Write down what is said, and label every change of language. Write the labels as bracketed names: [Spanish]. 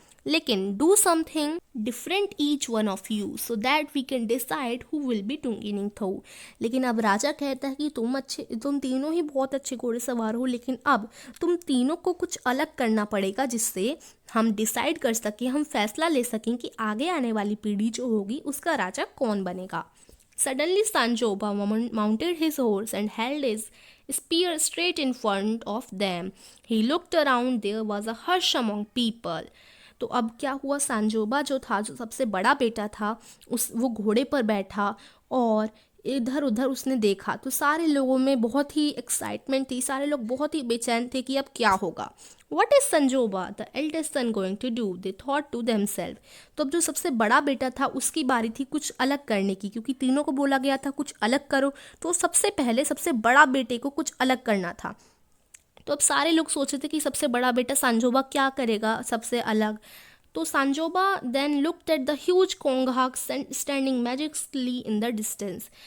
[English] लेकिन do something different each one of you so that we can decide who will be टुंगी निंगथौ। [Hindi] लेकिन अब राजा कहता है कि तुम तीनों ही बहुत अच्छे घोड़े सवार हो, लेकिन अब तुम तीनों को कुछ अलग करना पड़ेगा जिससे हम डिसाइड कर सकें, हम फैसला ले सकें कि आगे आने वाली पीढ़ी जो होगी उसका राजा कौन बनेगा। [English] Suddenly Sanjoba mounted his horse and held his spear straight in front of them. He looked around, there was a hush among people। [Hindi] तो अब क्या हुआ, सांजोबा जो था, जो सबसे बड़ा बेटा था, वो घोड़े पर बैठा और इधर उधर उसने देखा। तो सारे लोगों में बहुत ही एक्साइटमेंट थी, सारे लोग बहुत ही बेचैन थे कि अब क्या होगा। [English] What is Sanjoba, the eldest son, going to do? They thought to themselves। [Hindi] तो अब जो सबसे बड़ा बेटा था उसकी बारी थी कुछ अलग करने की, क्योंकि तीनों को बोला गया था कुछ अलग करो, तो सबसे पहले सबसे बड़ा बेटे को कुछ अलग करना था। तो अब सारे लोग सोच रहे थे कि सबसे बड़ा बेटा सांजोबा क्या करेगा सबसे अलग। [English] तो Sanjoba then looked at the huge कोंगहाक standing majestically in the distance.